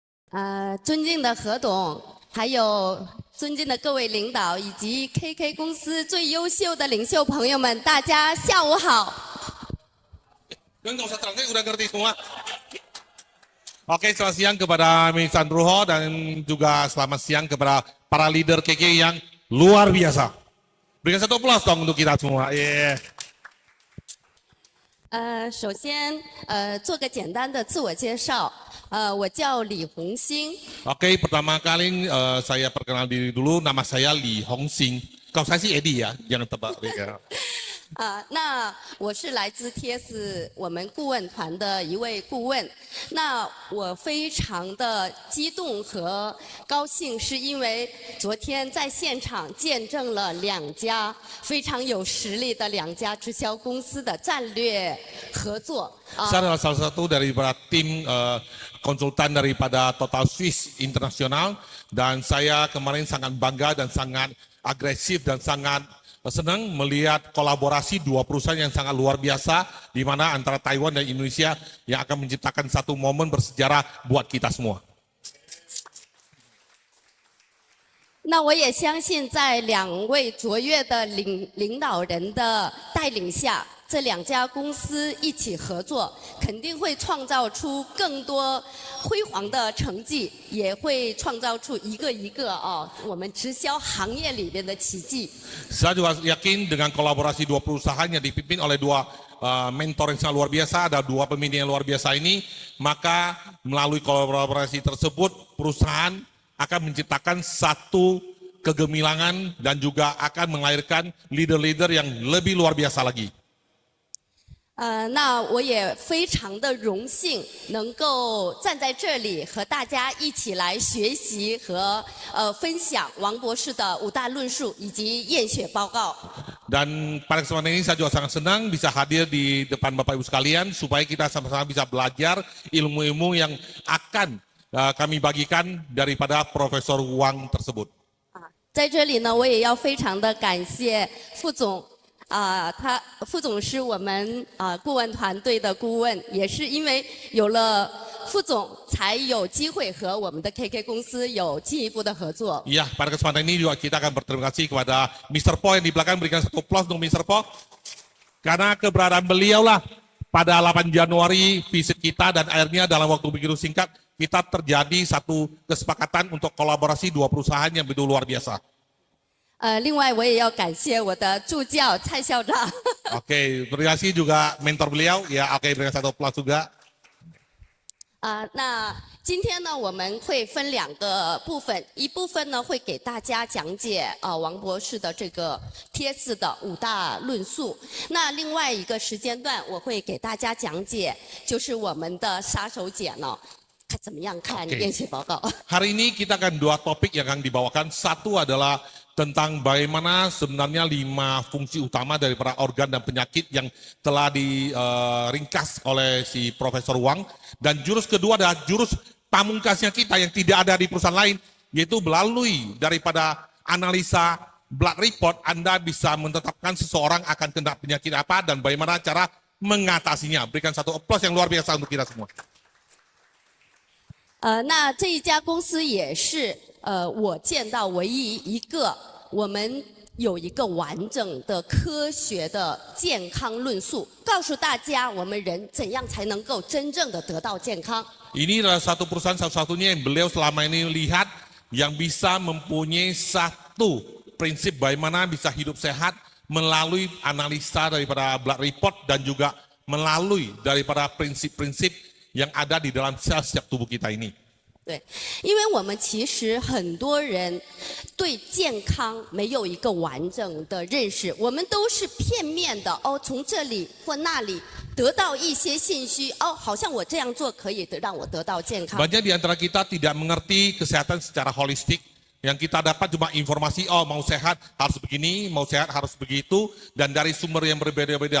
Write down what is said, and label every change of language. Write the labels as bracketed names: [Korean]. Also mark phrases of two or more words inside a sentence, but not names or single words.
[Chinese] 尊敬的何董，还有尊敬的各位领导，以及 KK 公司最优秀的领袖朋友们，大家下午好。 [Indonesian] Nggak usah terangkan, udah ngerti semua. Oke, selamat siang kepada Ministan Ruho dan juga selamat siang kepada para leader KK yang luar biasa. Berikan satu aplaus dong untuk kita semua. Yeah. [Chinese] 首先做个简单的自我介绍。我叫李红星。 [Indonesian] Oke, pertama kali saya perkenal diri dulu, nama saya Li Hongsing. Kalau saya sih Edi ya, jangan tebak. [Chinese] 那我是来自贴士我们顾问团的一位顾问。那我非常的激动和高兴，是因为昨天在现场见证了两家非常有实力的两家直销公司的战略合作。 [Indonesian] Saya adalah salah satu daripada tim konsultan daripada Total Swiss International dan saya kemarin sangat bangga dan sangat agresif dan sangat senang melihat kolaborasi dua perusahaan yang sangat luar biasa di mana antara Taiwan dan Indonesia yang akan menciptakan satu momen bersejarah buat kita semua. [Chinese] 那我也相信，在两位卓越的领导人的带领下，这两家公司一起合作，肯定会创造出更多辉煌的成绩，也会创造出一个一个我们直销行业里边的奇迹。 [Indonesian] Saya juga yakin dengan kolaborasi dua perusahaan yang dipimpin oleh dua mentor yang sangat luar biasa, ada dua pemimpin yang luar biasa ini, maka melalui kolaborasi tersebut perusahaan akan menciptakan satu kegemilangan dan juga akan melahirkan leader-leader yang lebih luar biasa lagi. [Chinese] 那我也非常的荣幸能够站在这里和大家一起来学习和分享王博士的5大论述以及验血报告。 [Indonesian] Dan pada kesempatan ini saya juga sangat senang bisa hadir di depan Bapak Ibu sekalian supaya kita sama-sama bisa belajar ilmu-ilmu yang akan kami bagikan daripada Profesor Wang tersebut. [Chinese] 在这里呢，我也要非常的感谢副总。副总是我们顾问团队的顾问，也是因为有了副总，才有机会和我们的 KK 公司有进一步的合作。 [Indonesian] Iya, pada kesempatan ini juga kita akan berterima kasih kepada Mr. Po yang di belakang, berikan satu aplaus untuk Mr. Po. Karena keberadaan beliau lah pada 8 Januari visit kita dan akhirnya dalam waktu begitu singkat kita terjadi satu kesepakatan untuk kolaborasi dua perusahaan yang begitu luar biasa. [Chinese] 另外我也要感谢我的助教蔡校长。 [Indonesian] Oke, terima kasih juga mentor beliau. Ya, oke, berikan satu aplaus juga. [Chinese] 那今天呢，我们会分2个部分，一部分呢会给大家讲解王博士的这个贴士的5大论述。那另外一个时间段，我会给大家讲解，就是我们的杀手锏呢，怎么样看验血报告。 [Indonesian] Hari ini kita akan 2 topik yang akan dibawakan. Satu adalah tentang bagaimana sebenarnya 5 fungsi utama daripada organ dan penyakit yang telah diringkas oleh si Profesor Wang. Dan jurus kedua adalah jurus pamungkasnya kita yang tidak ada di perusahaan lain, yaitu melalui daripada analisa [English] blood report, [Indonesian] Anda bisa menetapkan seseorang akan kena penyakit apa dan bagaimana cara mengatasinya. Berikan satu aplaus yang luar biasa untuk kita semua. [Chinese] 那这一家公司也是我见到唯一一个我们有一个完整的科学的健康论述，告诉大家我们人怎样才能够真正的得到健康。 [Indonesian] Ini adalah satu perusahaan satu-satunya yang beliau selama ini lihat yang bisa mempunyai satu prinsip bagaimana bisa hidup sehat melalui analisa daripada [English] blood report [Indonesian] dan juga melalui daripada prinsip-prinsip yang ada di dalam sel-sel tubuh kita ini. [Chinese] 对，因为我们其实很多人对健康没有一个完整的认识，我们都是片面的从这里或那里得到一些信息，好像我这样做可以让我得到健康。 [Indonesian] Banyak di antara kita tidak mengerti kesehatan secara holistik. Yang kita dapat cuma informasi, mau sehat harus begini, mau sehat harus begitu, dan dari sumber yang berbeda-beda.